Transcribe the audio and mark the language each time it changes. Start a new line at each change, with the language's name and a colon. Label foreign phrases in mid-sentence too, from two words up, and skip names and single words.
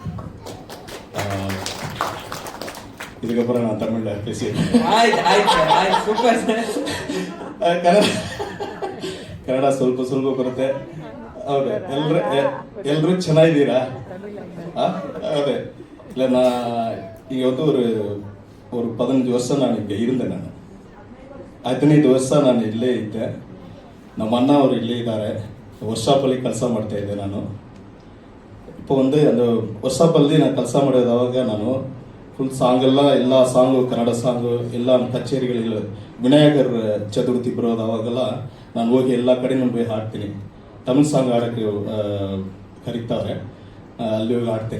Tamil: இதுக்கப்புறம் நான் தமிழ்ல பேசியிருக்கேன்.
Kannada: ಸೂಪರ್ ಕನ್ನಡ ಸ್ವಲ್ಪ ಸ್ವಲ್ಪ ಬರುತ್ತೆ. ಹೌದೇ, ಎಲ್ರೂ ಚೆನ್ನಾಗಿದ್ದೀರಾ? ಅದೇ ಇಲ್ಲ, ನಾ ಈಗ ಒಂದು
Tamil: ஒரு 15 வருஷம் நான் இங்கே இருந்தேன்.
Kannada: நான் 15 ವರ್ಷ ನಾನು ಇಲ್ಲೇ ಇದ್ದೆ. ನಮ್ಮ ಅಣ್ಣ ಅವರು ಇಲ್ಲೇ ಇದ್ದಾರೆ. ವರ್ಷಾಪಲ್ಲಿ ಕೆಲಸ ಮಾಡ್ತಾ ಇದ್ದೆ ನಾನು.
Tamil: இப்போ வந்து அந்த
Kannada: ವರ್ಷಾಪಲ್ಲಿ ನಾನು ಕೆಲಸ ಮಾಡೋದವಾಗ ನಾನು ಫುಲ್ ಎಲ್ಲ ಸಾಂಗು ಕನ್ನಡ ಸಾಂಗು ಎಲ್ಲ ಕಚೇರಿಗಳಿಲ್ಲ, ವಿನಾಯಕರ್ ಚತುರ್ಥಿ ಬರೋದವಾಗೆಲ್ಲ ನಾನು ಹೋಗಿ ಎಲ್ಲ ಕಡೆ ನಾನು ಹೋಗಿ ಹಾಡ್ತೀನಿ. ತಮಿಳ್ ಸಾಂಗ್ ಆಡೋಕ್ಕೆ ಕರೀತಾರೆ, ಅಲ್ಲಿ ಹೋಗಿ ಹಾಡ್ತೀನಿ.